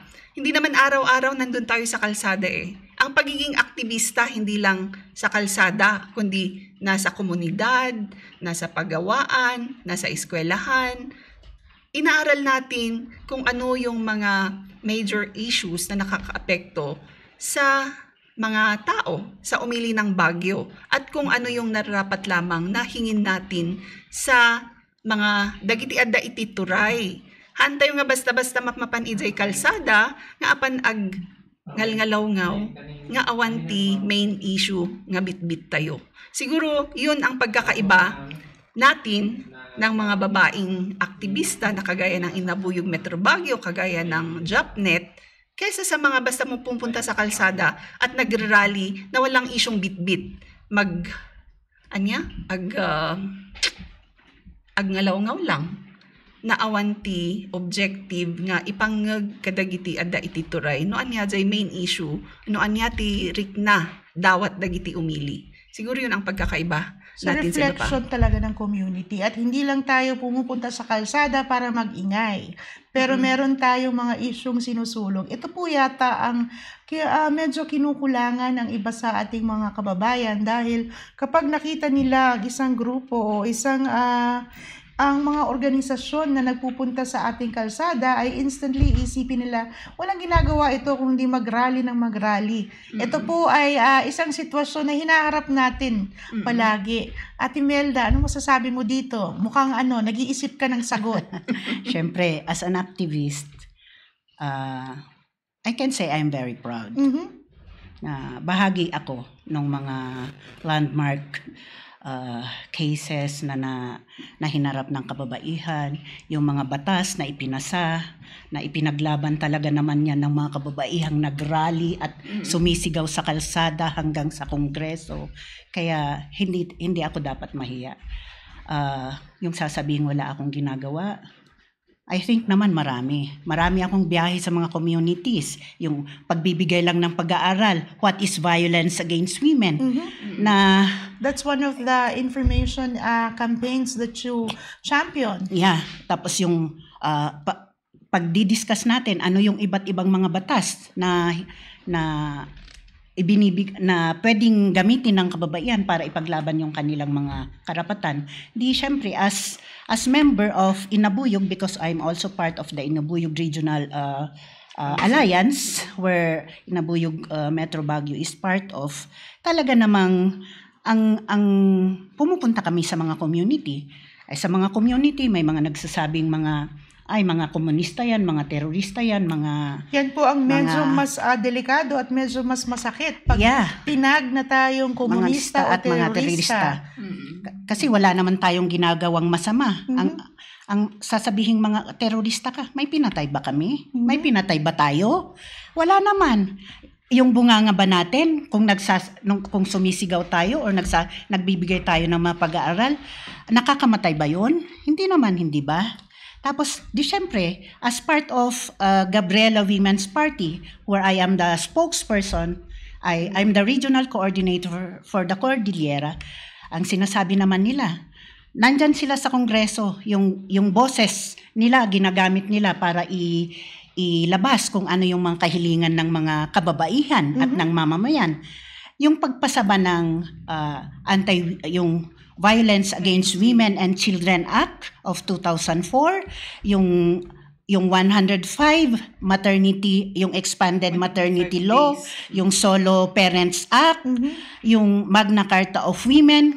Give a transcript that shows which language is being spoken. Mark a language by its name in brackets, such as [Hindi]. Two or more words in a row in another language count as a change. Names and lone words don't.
[Filipino] Hindi naman araw-araw nandun tayo sa kalsada eh. Ang pagiging aktivista hindi lang sa kalsada, kundi nasa komunidad, nasa paggawaan, nasa eskwelahan. inaaral natin kung ano yung mga [English] major issues [Filipino] na nakakaapekto sa mga tao sa umili ng Baguio at kung ano yung nararapat lamang na hingin natin sa mga [Iloko] dagiti adda iti turay. Hantay nga basta-basta mapmapan ijay kalsada nga apan ag ngalngalaw-ngaw nga awanti [English] main issue [Iloko] nga bitbit tayo. [Filipino] Siguro yun ang pagkakaiba natin ng mga babaeng aktivista na kagaya ng Inabuyog Metro Baguio, kagaya ng JOPNet, kaysa sa mga basta mo pupunta sa kalsada at nag-rally na walang isyong bitbit. [Iloko] Agngalaw-ngaw lang na awanti objective nga ipangag kadagiti adda iti turay no anya jay [English] main issue [Iloko] no anya ti rikna dawat dagiti umili. [Filipino] Siguro yun ang pagkakaiba So natin sa iba pa. reflection talaga ng community at hindi lang tayo pumupunta sa kalsada para mag-ingay. Pero meron tayong mga isyong sinusulong. Ito po yata ang medyo kinukulangan ng iba sa ating mga kababayan dahil kapag nakita nila isang grupo o isang ang mga organisasyon na nagpupunta sa ating kalsada ay instantly isipin nila, walang ginagawa ito kundi mag-rally ng mag-rally. Ito po ay isang sitwasyon na hinaharap natin palagi. Ate Melda, ano masasabi mo dito? Mukhang nag-iisip ka ng sagot. Siyempre, [English] as an activist, I can say I'm very proud. [Filipino] Na bahagi ako ng mga [English] landmark cases [Filipino] na hinarap ng kababaihan, yung mga batas na ipinasa, na ipinaglaban talaga naman yan ng mga kababaihang nag-rally at sumisigaw sa kalsada hanggang sa kongreso. Kaya hindi ako dapat mahiya. Yung sasabihin wala akong ginagawa, [English] I think [Filipino] naman marami. Marami akong biyahe sa mga communities. Yung pagbibigay lang ng pag-aaral, [English] what is violence against women. [Filipino] Na [English] That's one of the information campaigns that you champion. yeah, [Filipino] tapos yung pagdidiscuss natin ano yung iba't ibang mga batas na pwedeng gamitin ng kababaihan para ipaglaban yung kanilang mga karapatan. Di syempre [English] as member of Inabuyog, because I'm also part of the Inabuyog Regional Alliance where Inabuyog Metro Baguio is part of, [Filipino] talaga namang ang pumupunta kami sa mga community. Ay sa mga community may mga nagsasabing mga komunista yan, mga terorista yan, Yan po ang medyo mas delikado at medyo mas masakit pag tinag na tayong komunista at mga terorista. Kasi wala naman tayong ginagawang masama. Ang sasabihing mga terorista ka, may pinatay ba kami? May pinatay ba tayo? Wala naman. Yung bunganga ba natin kung sumisigaw tayo or nagbibigay tayo ng mga pag-aaral, nakakamatay ba 'yon? Hindi naman, hindi ba? Tapos, di syempre, [English] as part of Gabriela Women's Party, where I am the spokesperson, I'm the regional coordinator for the Cordillera, [Filipino] ang sinasabi naman nila, nandyan sila sa Kongreso, yung boses nila, ginagamit nila para ilabas kung ano yung mga kahilingan ng mga kababaihan at ng mamamayan. Yung pagpasaba ng yung Violence Against Women and Children Act of 2004, yung 105 maternity, yung expanded maternity law, yung Solo Parents Act, yung Magna Carta of Women.